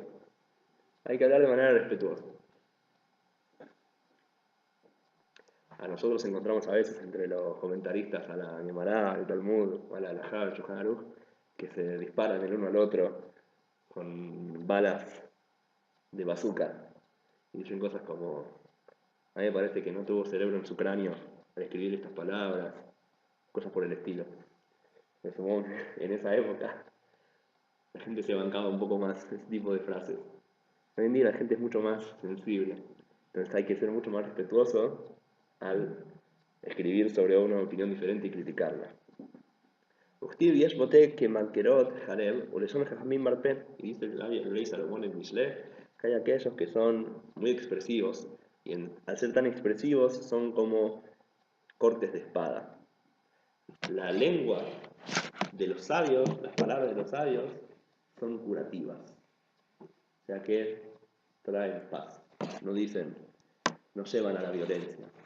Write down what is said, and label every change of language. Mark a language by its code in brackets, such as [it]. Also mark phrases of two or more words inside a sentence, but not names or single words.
[es] Hay que hablar de manera respetuosa. A nosotros encontramos a veces entre los comentaristas a la Gemara, al Talmud, a la Halajá, al Shulchan Aruch, que se disparan el uno al otro con balas de bazooka y dicen cosas como: a mí me parece que no tuvo cerebro en su cráneo para escribir estas palabras, cosas por el estilo. En esa época la gente se bancaba un poco más ese tipo de frases. Hoy en día la gente es mucho más sensible, entonces hay que ser mucho más respetuoso al escribir sobre una opinión diferente y criticarla. [he] וכתיב יש בוטה כמנקרות חרב, ולשון חכמים מרפא, [es] y dice el rey Salomón en Mishle, que hay aquellos que son muy expresivos, y al ser tan expresivos son como cortes de espada. La lengua de los sabios, las palabras de los sabios, son curativas, o sea que traen paz, no dicen, no llevan a la violencia.